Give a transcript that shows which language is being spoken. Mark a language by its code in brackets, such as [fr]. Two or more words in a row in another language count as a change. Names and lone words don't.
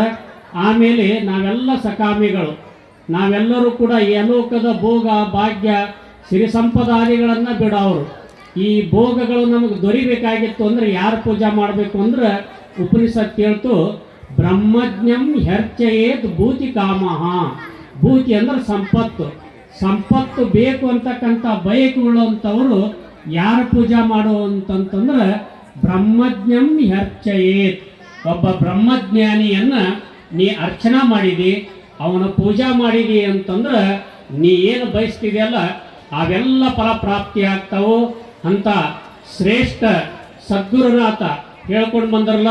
[kn] ಆಮೇಲೆ ನಾವೆಲ್ಲ ಸಕಾಮಿಗಳು, ನಾವೆಲ್ಲರೂ ಕೂಡ ಯಲೋಕದ ಭೋಗ ಭಾಗ್ಯ ಸಿರಿ ಸಂಪದಾದಿಗಳನ್ನು ಬಿಡೋರು. ಈ ಭೋಗಗಳು ನಮಗೆ ದೊರಿಬೇಕಾಗಿತ್ತು ಅಂದರೆ ಯಾರು ಪೂಜೆ ಮಾಡಬೇಕು ಅಂದ್ರೆ ಉಪನಿಷತ್ ಹೇಳ್ತು, [sa] ಬ್ರಹ್ಮಜ್ಞಂ ಹರ್ಚಯೇತ್ ಭೂತಿ ಕಾಮಃ. [kn] ಭೂತಿ ಅಂದ್ರೆ ಸಂಪತ್ತು. ಸಂಪತ್ತು ಬೇಕು ಅಂತಕ್ಕಂಥ ಬಯಕೆಗಳಂಥವರು ಯಾರು ಪೂಜೆ ಮಾಡೋ ಅಂತಂತಂದ್ರೆ [sa] ಬ್ರಹ್ಮಜ್ಞಂ ಹರ್ಚಯೇತ್. [kn] ಒಬ್ಬ ಬ್ರಹ್ಮಜ್ಞಾನಿಯನ್ನ ನೀ ಅರ್ಚನಾ ಮಾಡಿದಿ, ಅವನ ಪೂಜಾ ಮಾಡಿದಿ ಅಂತಂದ್ರೆ ನೀ ಏನು ಬಯಸ್ತಿದೆಯಲ್ಲ ಅವೆಲ್ಲ ಫಲ ಪ್ರಾಪ್ತಿ ಆಗ್ತಾವು ಅಂತ ಶ್ರೇಷ್ಠ ಸದ್ಗುರುನಾಥ ಹೇಳ್ಕೊಂಡು ಬಂದ್ರಲ್ಲ.